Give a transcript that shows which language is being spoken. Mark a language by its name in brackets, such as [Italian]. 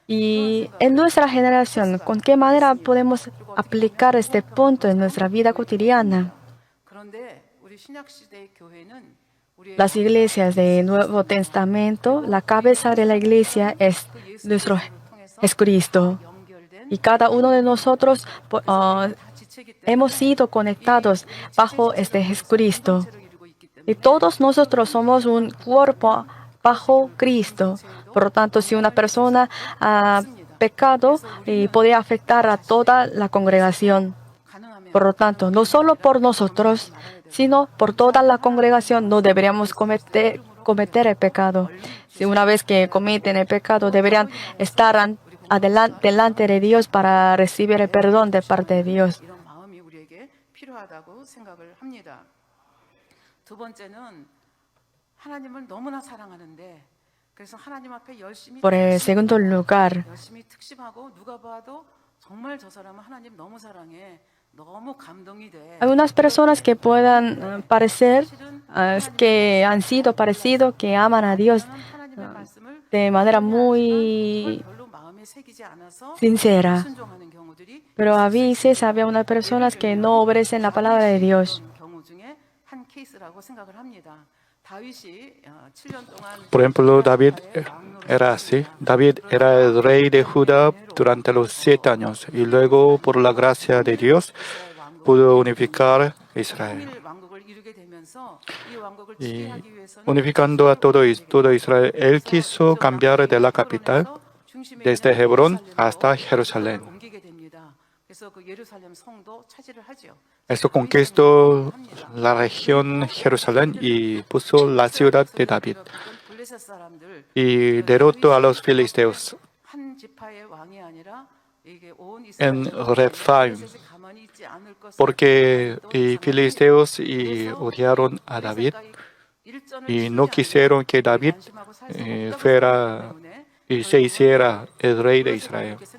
[Spanish] Y en nuestra generación, ¿con qué manera podemos aplicar este punto en nuestra vida cotidiana? [Korean] 그런데 우리 신약 시대의 교회는 우리의 [Spanish] Las iglesias del Nuevo Testamento, la cabeza de la iglesia es Jesucristo. [Korean] 연결된 [Spanish] Y cada uno de nosotros [Korean] 지체기 때문에 [Spanish] hemos sido conectados bajo este Jesucristo. [Korean] 체를 이루고 있기 때문에 [Spanish] Y todos nosotros somos un cuerpo bajo Cristo. Por lo tanto, si una persona ha pecado, puede afectar a toda la congregación. [Korean] 가능하면 [Spanish] Por lo tanto, no solo por nosotros, sino por toda la congregación no deberíamos cometer el pecado. Si una vez que cometen el pecado, deberían estar delante de Dios para recibir el perdón de parte de Dios. [Korean] 이런 마음이 우리에게 필요하다고 생각을 합니다. 두 번째는 하나님을 너무나 사랑하는데 그래서 하나님 앞에 열심히 [Spanish] Por el segundo lugar, [Korean] 열심히 특심하고 누가 봐도 정말 저 사람은 하나님 너무 사랑해. 너무 감동이 돼. [Spanish] algunas personas que puedan parecer que han sido parecidos, que aman a Dios [Korean] 하나님의 말씀을 [Spanish] de manera muy [Korean] 별로 마음에 새기지 않아서 [Spanish] sincera. [Korean] 순종하는 경우들이 [Spanish] Pero a veces había unas personas que no obedecen la palabra de Dios. [Korean] 경우 중에 한 케이스라고 생각을 합니다. 다윗이 7년 동안 [Spanish] Por ejemplo, David era así. David era el rey de Judá durante los 7 años y luego, por la gracia de Dios, pudo unificar Israel. [Korean] 통일 왕국을 이루게 되면서 이 왕국을 [Spanish] Y [Korean] 지배하기 위해서는 [Spanish] unificando a todo Israel, él quiso cambiar de la capital desde Hebrón hasta Jerusalén. [Korean] 옮기게 됩니다. 그래서 그 예루살렘 성도 차지를 하죠. [Spanish] Esto conquistó la región Jerusalén y puso la ciudad de David [Korean] 블레셋 사람들 [Spanish] y derrotó a los filisteos [Korean] 한 지파의 왕이 아니라 이게 온 [Spanish] en [Korean] 이스라엘 [Spanish] Rephaim, [Korean] 가만히 있지 않을 것을 [Spanish] porque filisteos odiaron a David y no quisieron que David fuera y se hiciera el rey de Israel.